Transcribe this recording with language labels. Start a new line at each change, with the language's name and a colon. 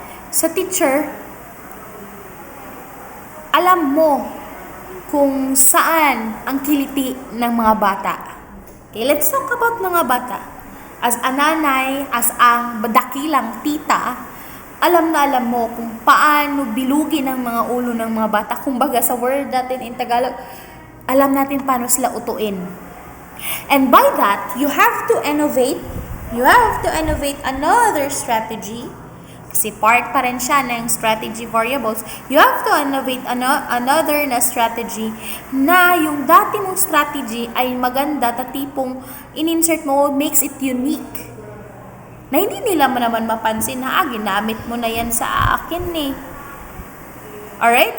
Filipino: Sa teacher, alam mo kung saan ang kiliti ng mga bata.
English: Okay, let's talk about
Filipino: mga bata. As a nanay, as ang dakilang tita, alam na alam mo kung paano bilugin ang mga ulo ng mga bata. Kumbaga sa word natin in Tagalog, alam natin paano sila utuin.
English: And by that, you have to innovate. You have to innovate another strategy.
Filipino: Kasi part pa rin siya ng strategy variables.
English: You have to innovate another na strategy
Filipino: na yung dati mong
English: strategy
Filipino: ay maganda, tatipong in-insert mo,
English: makes it unique.
Filipino: Na hindi nila naman mapansin na ginamit mo na yan sa akin eh.
English: Alright?